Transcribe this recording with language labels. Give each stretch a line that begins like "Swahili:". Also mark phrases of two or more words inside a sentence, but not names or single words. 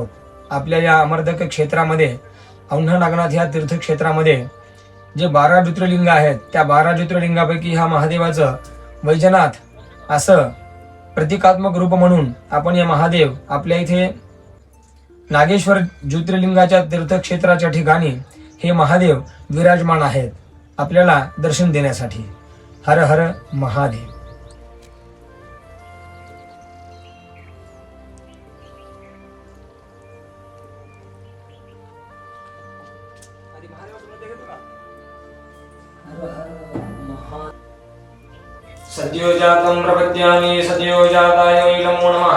Marathi: आपल्या या अमरदक क्षेत्रामध्ये, औंढा नागनाथ ह्या तीर्थक्षेत्रामध्ये जे 12 ज्योतिर्लिंग आहेत, त्या 12 ज्योतिर्लिंगापैकी ह्या महादेवाचं वैजनाथ असं प्रतीकात्मक रूप म्हणून आपण या महादेव आपल्या इथे नागेश्वर ज्योतिर्लिंगाच्या तीर्थक्षेत्राच्या ठिकाणी हे महादेव विराजमान आहेत आपल्याला दर्शन देण्यासाठी. हर हर महादेव.
Sanskrit: सद्यो जातं प्रपद्यामि सद्यो जाताय नमो नमः.